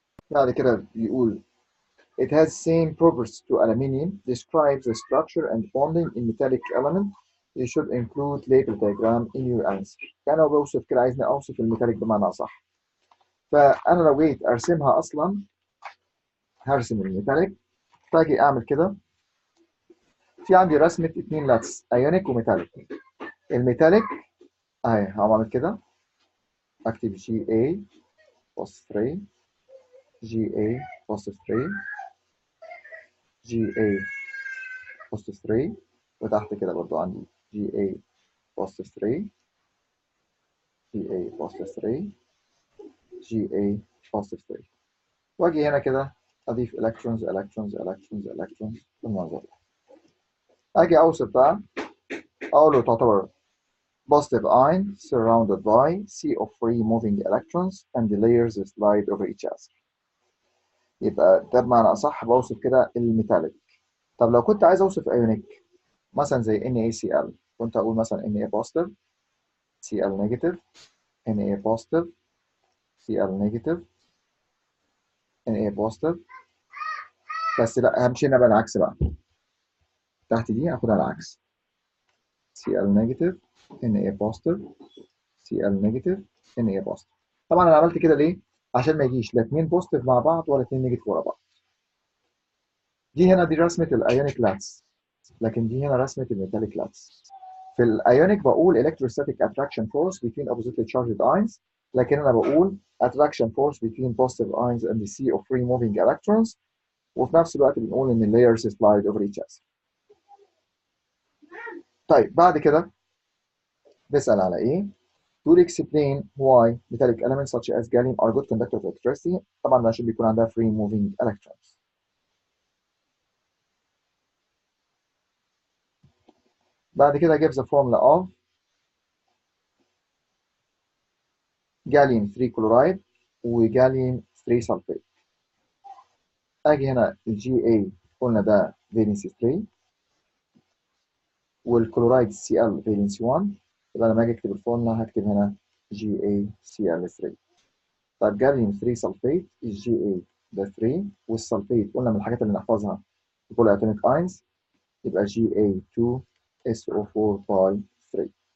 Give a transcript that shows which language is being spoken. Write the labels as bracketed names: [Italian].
[Arabic] بعد كده بيقول [English] it has same properties to aluminium, describes the structure and bonding in metallic element. You should include label diagram in your answer. [Arabic] يعني هو بوصف كده، عايزني اوصف الميتاليك بمعنى اصح. فانا لو جيت ارسمها اصلا هرسم الميتاليك، فاجي اعمل كده. في عندي رسمه اتنين لاتس ايونيك وميتاليك. الميتاليك اهي هعمل كده، اكتب جي اي بوست 3 جي اي بوست 3 جي اي بوست 3. وتحت كده برضو عندي جي اي بوست 3 جي اي بوست 3 جي اي بوست 3. واجي هنا كده اضيف الكترونز الكترونز الكترونز الكترونز بالمنظر ده. اجي اوصف بقى، اقول له تعتبر [English] positive ion surrounded by sea of free moving electrons and the layers slide over each other. [Arabic] يبقى ده بمعنى اصح بوصف كده الميتاليك. طب لو كنت عايز اوصف ايونيك مثلا زي NaCl، كنت اقول مثلا [English] Na positive Cl negative Na positive [Arabic] Cl negative Na positive. بس لا، همشي انا بقى العكس بقى، تحت دي هاخدها العكس [English] Cl negative Na positive [Arabic] Cl negative Na positive. طبعا انا عملت كده ليه؟ عشان ما يجيش لا اتنين بوزيتيف مع بعض ولا اتنين نيجاتيف ورا بعض. دي هنا دي رسمه الايونيك لاتس، لكن دي هنا رسمه الميتاليك لاتس. في الايونيك بقول [English] electrostatic attraction force between oppositely charged ions، [Arabic] لكن انا بقول [English] attraction force between positive ions and the sea of free moving electrons. [Arabic] وفي نفس الوقت بنقول ان [English] layers slide over each other. [Arabic] طيب بعد كده بسأل على ايه؟ [English] to explain why metallic elements such as gallium are good conductors of electricity. [Arabic] طبعا ده عشان بيكون عندها [English] free moving electrons. [Arabic] بعد كده [English] gives the formula of gallium 3 chloride وgallium 3 sulfate. [Arabic] اجي هنا الجي اي قلنا ده فالنسي 3 والكلورايد سي ال فالنسي 1. يبقى لما اجي اكتب الفورمولا هكتب هنا جي اي سي ال 3. طيب جاليوم 3 سلفيت الجي اي ده 3 والسلفيت قلنا من الحاجات اللي نحفظها البولي اتوميك اينز، يبقى جي اي 2 اس او 4 باي 3.